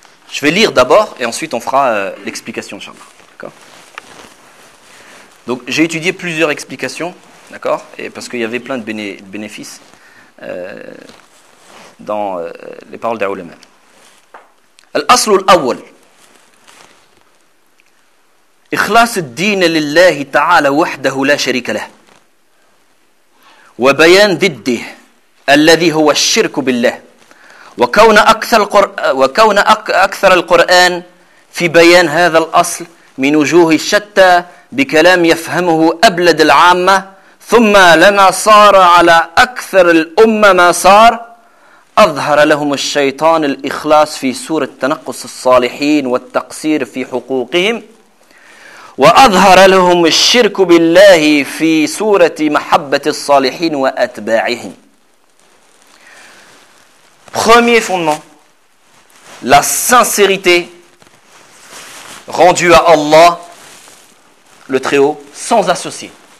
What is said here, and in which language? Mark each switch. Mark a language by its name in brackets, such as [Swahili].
[French] Je vais lire d'abord et ensuite on fera l'explication, inchallah. D'accord ? Donc j'ai étudié plusieurs explications, d'accord ? Et parce qu'il y avait plein de bénéfices dans les paroles des ulama. [Arabic] الأصل الأول إخلاص الدين لله تعالى وحده لا شريك له وبيان ضده الذي هو الشرك بالله وكون أكثر القرآن في بيان هذا الأصل من وجوه شتى بكلام يفهمه أبلد العامة ثم لما صار على أكثر الأمة ما صار أظهر لهم الشيطان الإخلاص في سورة تنقص الصالحين والتقصير في حقوقهم، وأظهر لهم الشرك بالله في سورة محبة الصالحين وأتباعهم. [French] Premier fondement, la sincérité rendue à Allah, le Très-Haut, sans associé.